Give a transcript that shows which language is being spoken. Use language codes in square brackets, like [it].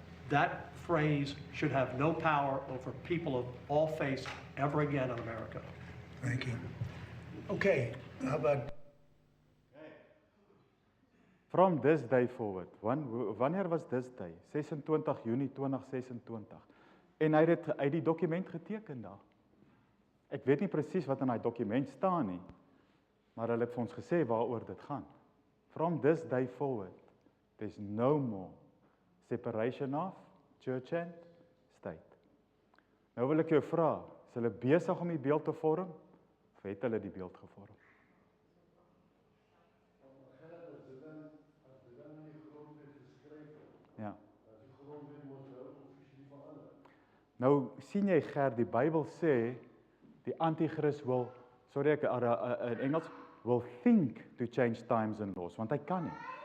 [en] that phrase should have no power over people of all faiths ever again in America. Thank you. Okay, how about From this day forward, [af] wanneer [en] was this day? [af] 26 Junie 2026. En hy het die dokument geteken daar. Ek weet nie presies wat in daai dokument staan nie, maar hulle het vir ons gesê waaroor dit gaan. [en] From this day forward, there's no more separation of church and state. [af] Nou wil ek jou vra, is hulle besig om die beeld te vorm, of het hulle die beeld gevorm? Ja. Nou sien jy Gert, die Bybel sê die anti-kris wil, in Engels, [en] will think to change times and laws, [af] want hy kan nie.